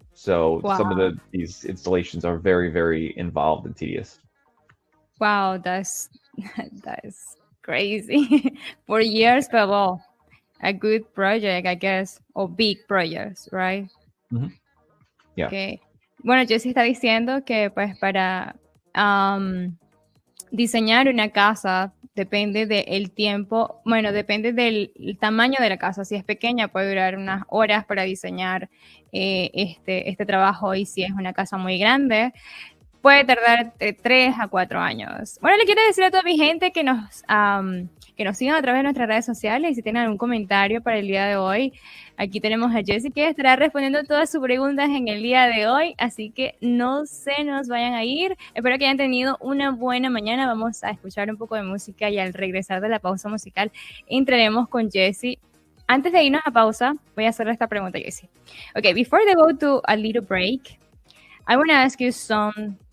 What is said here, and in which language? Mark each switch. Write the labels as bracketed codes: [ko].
[en] So some of these installations are very, very involved and tedious. Wow, that's crazy. 4 years, but well, a good project, I guess, or big projects, right? Yeah. Okay. [es] Bueno, Jessy está diciendo que pues para diseñar una casa depende del tiempo, bueno, depende del tamaño de la casa. Si es pequeña puede durar unas horas para diseñar este trabajo, y si es una casa muy grande puede tardar de 3 a 4 años. Bueno, le quiero decir a toda mi gente que nos sigan a través de nuestras redes sociales, y si tienen algún comentario para el día de hoy, aquí tenemos a Jessy que estará respondiendo todas sus preguntas en el día de hoy, así que no se nos vayan a ir. Espero que hayan tenido una buena mañana. Vamos a escuchar un poco de música y al regresar de la pausa musical entraremos con Jessy. Antes de irnos a pausa, voy a hacerle esta pregunta a Jessy. [en] Okay, before they go to a little break, I want to ask you something.